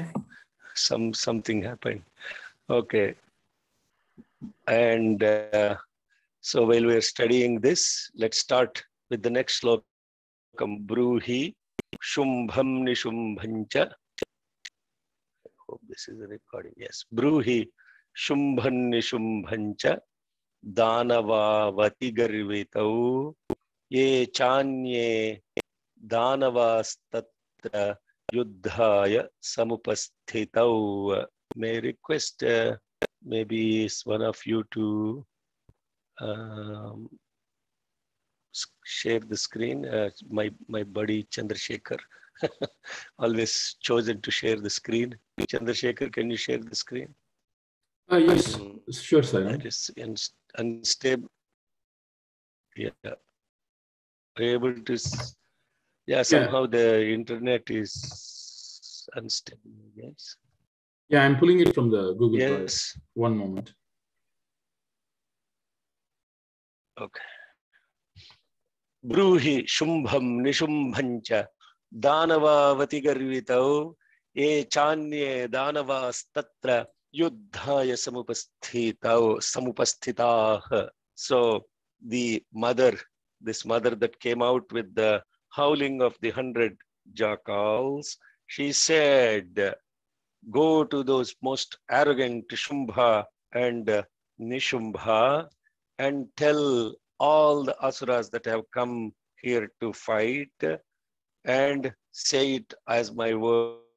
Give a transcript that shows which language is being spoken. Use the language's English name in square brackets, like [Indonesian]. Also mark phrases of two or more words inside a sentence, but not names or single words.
[English] Something happened. Okay. And so while we're studying this, let's start with the next slokam. [Sanskrit] ब्रूहि शुम्भं निशुम्भं च [English] hope this is a recording. Yes. [Sanskrit] ब्रूहि शुम्भं निशुम्भं च दानवावति गर्वितौ ये चान्ये दानवास्तत्र युद्धाय समुपस्थितौ. [English] May I request maybe one of you to share the screen. My buddy Chandrasekhar always chosen to share the screen. Chandrasekhar, can you share the screen? Yes, sure, sir. That is unstable. Yeah. Able to. Yeah, somehow the internet is unstable. Yes. Yeah, I'm pulling it from the Google Drive. Yes. One moment. Okay. [Sanskrit] ब्रूहि शुम्भं निशुम्भं च दानवावति गर्वितौ ये चान्ये दानवास्तत्र युद्धाय समुपस्थिताः. [English] So the mother, this mother that came out with the howling of the 100 jackals, she said, go to those most arrogant Shumbha and Nishumbha and tell all the asuras that have come here to fight and say it as my word.